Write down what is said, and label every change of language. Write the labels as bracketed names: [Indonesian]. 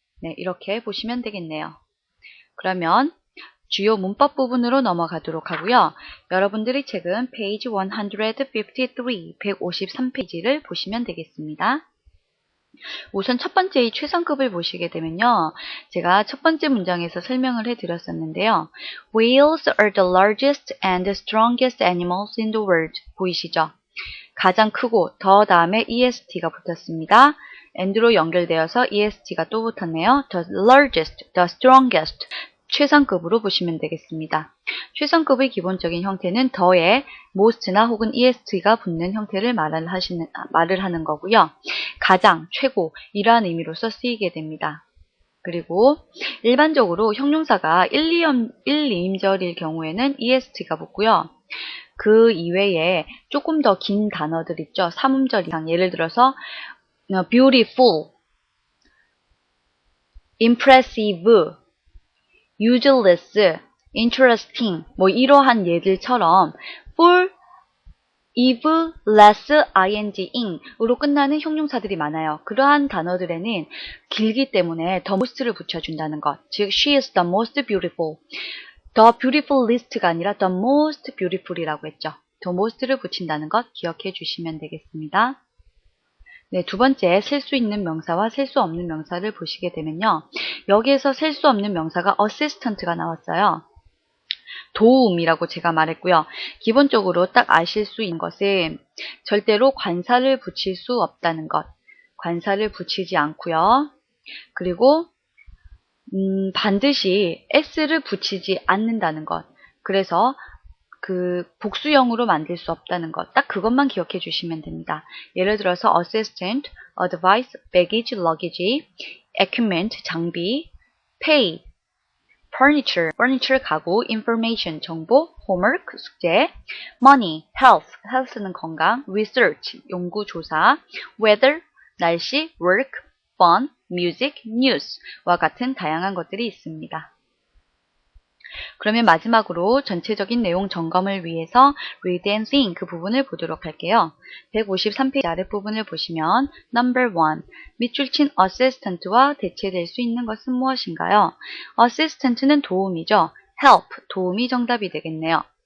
[Korean] 네, 이렇게 보시면 되겠네요. 그러면 주요 문법 부분으로 넘어가도록 하고요. 여러분들이 책은 페이지 153페이지를 보시면 되겠습니다. 우선 첫 번째 이 최상급을 보시게 되면요. 제가 첫 번째 문장에서 설명을 해드렸었는데요. [English] Whales are the largest and strongest animals in the world. [Korean] 보이시죠? 가장 크고 더 다음에 EST가 붙었습니다. and로 연결되어서 EST가 또 붙었네요. [English] The largest, the strongest. [Korean] 최상급으로 보시면 되겠습니다. 최상급의 기본적인 형태는 더에 most나 혹은 est가 붙는 형태를 말을 하는 거고요. 가장, 최고 이러한 의미로서 쓰이게 됩니다. 그리고 일반적으로 형용사가 1, 2인절일 경우에는 est가 붙고요. 그 이외에 조금 더 긴 단어들 있죠. 3음절 이상, 예를 들어서 beautiful, impressive, useless, interesting, 뭐 이러한 예들처럼 full, if, less, ing, ing으로 끝나는 형용사들이 많아요. 그러한 단어들에는 길기 때문에 the most를 붙여준다는 것. 즉, [English] she is the most beautiful. [Korean] the beautiful list가 아니라 the most beautiful이라고 했죠. the most를 붙인다는 것 기억해 주시면 되겠습니다. 네, 두 번째, 셀 수 있는 명사와 셀 수 없는 명사를 보시게 되면요. 여기에서 셀 수 없는 명사가 assistant가 나왔어요. 도움이라고 제가 말했고요. 기본적으로 딱 아실 수 있는 것은 절대로 관사를 붙일 수 없다는 것. 관사를 붙이지 않고요. 그리고 반드시 s를 붙이지 않는다는 것. 그래서 그 복수형으로 만들 수 없다는 것. 딱 그것만 기억해 주시면 됩니다. 예를 들어서 assistant, advice, baggage, luggage, equipment, 장비, pay, furniture, 가구, information, 정보, homework, 숙제, money, health는 건강, research, 연구, 조사, weather, 날씨, work, fun, music, news와 같은 다양한 것들이 있습니다. 그러면 마지막으로 전체적인 내용 점검을 위해서 read and think 그 부분을 보도록 할게요. 153페이지 아랫부분을 보시면 number 1. 밑줄 친 assistant와 대체될 수 있는 것은 무엇인가요? assistant는 도움이죠. help, 도움이 정답이 되겠네요.